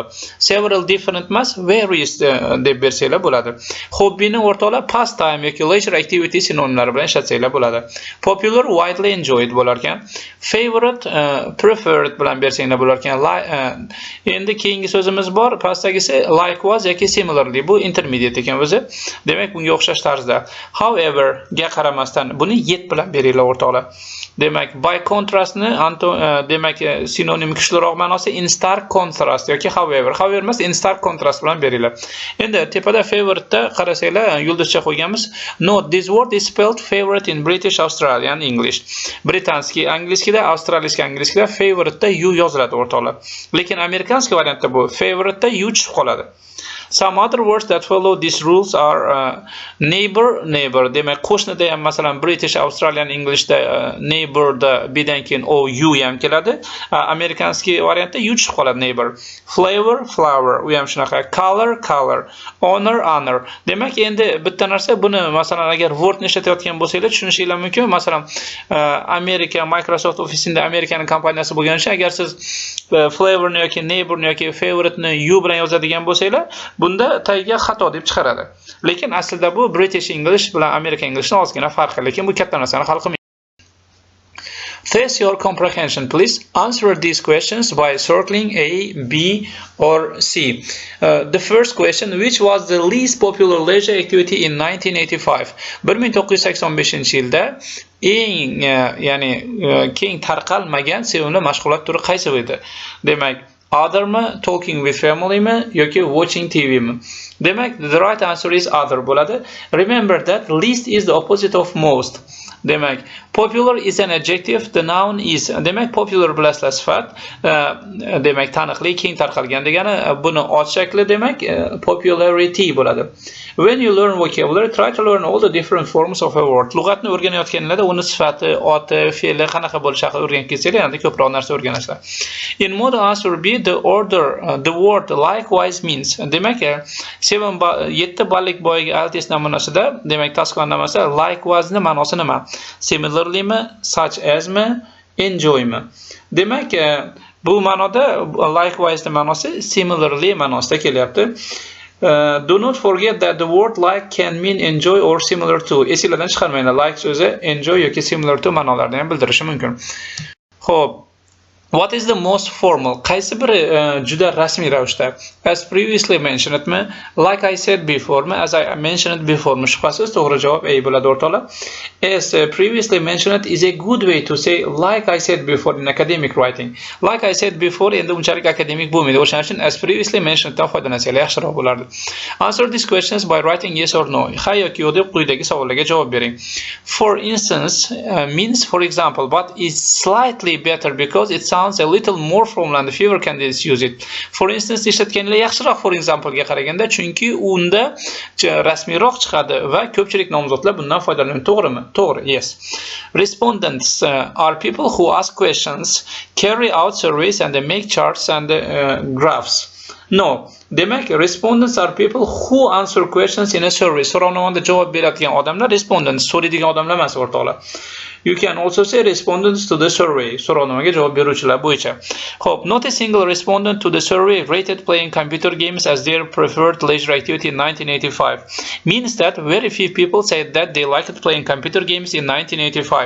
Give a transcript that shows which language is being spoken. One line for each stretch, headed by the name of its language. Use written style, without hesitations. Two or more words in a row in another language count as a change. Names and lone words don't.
English: Several different
Uzbek: emas, various deb bersanglar bo'ladi. Hobbini o'rtoqlar pastime yoki
English: leisure activity
Uzbek: sinonimlari bilan ishlatsanglar bo'ladi.
English: Popular, widely enjoyed
Uzbek: bo'lar ekan.
English: Favorite, preferred
Uzbek: bilan bersanglar bo'lar ekan. Endi keyingi so'zimiz bor, pastdagisi likewise yoki similarly, bu intermediate ekan o'zi. Demak, bunga o'xshash tarzda. However ga qaramasdan buni yet bilan beringlar o'rtoqlar. Demak,
English: by contrast
Uzbek: ni demak sinonim kuchliroq ma'nosi
English: in stark contrast
Uzbek: yoki however. However emas,
English: in stark contrast
Uzbek: bilan beringlar. Endi tepada favorite da qarasanglar, yulduzcha qo'yganmiz.
English: Note, this word is spelled favorite in British, Australian English.
Uzbek: Britanskiy angliskida, avstraliyskiy angliskida favorite da u yoziladi o'rtoqlar. Lekin amerikanskiy variantda bu favorite da u chiqib qoladi.
English: Some other words that follow these rules are neighbor.
Uzbek: Demak, qo'shnida ham masalan
English: British, Australian Englishda
Uzbek: neighborda bidan keyin u ham keladi. Amerikanskiy variantda u chiqib qoladi, neighbor.
English: Flavor, flower,
Uzbek: u ham shunaqa. Color. Honor. Demak, endi bitta narsa, buni masalan agar wordni ishlatayotgan bo'lsanglar tushunishingiz mumkin. Masalan, Amerika Microsoft Office'ida Amerikaning kompaniyasi bo'lgani uchun agar siz flavorni yoki neighborni yoki favorite'ni u bilan yozadigan bo'lsanglar, bunda tagiga xato deb chiqaradi. Lekin aslida bu
English: British English
Uzbek: bilan
English: American Englishning
Uzbek: ozgina farqi, lekin bu katta narsani hal qilmaydi.
English: Test your comprehension. Please answer these questions by circling A, B or C. The first question, which was the least popular leisure activity in 1985?
Uzbek: 1985-yilda eng ya'ni keng tarqalmagan sevimli mashg'ulot turi qaysi edi? Demak, othermi,
English: talking with familymi yoki watching TVmi?
Uzbek: Demak,
English: the right answer is other bo'ladi. Remember that least is the opposite of most. Demak, popular is an adjective, the noun is.
Uzbek: Demak, popular bilasizlar sifat, demak taniqli, keng tarqalgan degani, buni ot shakli demak popularity bo'ladi.
English: When you learn vocabulary, try to learn all the different forms of a word.
Uzbek: Lug'atni o'rganayotganlarda uni sifati, oti, fe'li qanaqa bo'lishi haqida o'rganib ketsanglar, endi ko'proq narsa o'rganasizlar.
English: In model answer B, the word likewise means.
Uzbek: Demak, 7 ballik boyagi IELTS namunasida, demak tasdiqlanmasi likewise ni ma'nosi nima?
English: Similarly mi, such as mi, enjoy mi?
Uzbek: Demak, bu ma'noda likewise ni ma'nosi similarly ma'nosida kelyapti.
English: Do not forget that the word like can mean enjoy or similar to.
Uzbek: Esingizdan chiqarmanglar. Like so'zi enjoy yoki
English: similar to
Uzbek: ma'nolarini ham bildirishi mumkin. Xo'p,
English: What is the most formal?
Uzbek: Qaysi biri juda rasmiy ravishda?
English: As previously mentioned mi? Like I said before mi? As I mentioned before mi?
Uzbek: Shubhasiz to'g'ri javob A bo'ladi o'rtoqlar.
English: As previously mentioned is a good way to say like I said before in academic writing. Like I said before
Uzbek: endi unchalik akademik bo'lmaydi. O'shaning uchun
English: as previously mentioned
Uzbek: dan foydalansanglar yaxshiroq bo'lardi.
English: Answer these questions by writing yes or no.
Uzbek: Ha yoki yo'q deb quyidagi savollarga javob bering.
English: For instance means for example, but is slightly better because it sounds a little more formal and fewer candidates use it. For instance
Uzbek: ishlatganlar yaxshiroq
English: for example
Uzbek: ga qaraganda, chunki unda rasmiyroq chiqadi va ko'pchilik nomzodlar bundan foydalanadi. To'g'rimi? To'g'ri.
English: Yes. Respondents are people who ask questions, carry out surveys and they make charts and graphs. No. Demak, respondents are people who answer questions in a survey.
Uzbek: So'rovnomada javob beradigan odamlar respondents, so'raydigan odamlar emas o'rtoqlar.
English: You can also say respondents to the survey.
Uzbek: So'rovnomaga javob beruvchilar bo'yicha.
English: Hope not a single respondent to the survey rated playing computer games as their preferred leisure activity in 1985. Means that very few people said that they liked playing computer games in 1985.